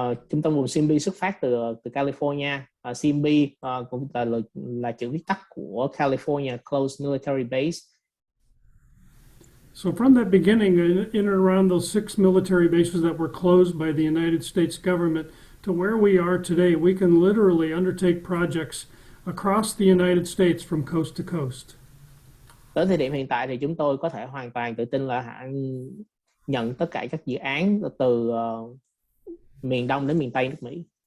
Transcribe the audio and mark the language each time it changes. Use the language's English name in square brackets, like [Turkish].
[Vietnamese] Trung tâm vùng CMB xuất phát từ California. CMB cũng là chữ viết tắt của California Closed Military Base. [English] So from that beginning, in and around those 6 military bases that were closed by the United States government to where we are today, we can literally undertake projects across the United States from coast to coast. [Vietnamese] Tới thời điểm hiện tại thì chúng tôi có thể hoàn toàn tự tin là nhận tất cả các dự án từ miền Đông đến miền Tây nước Mỹ.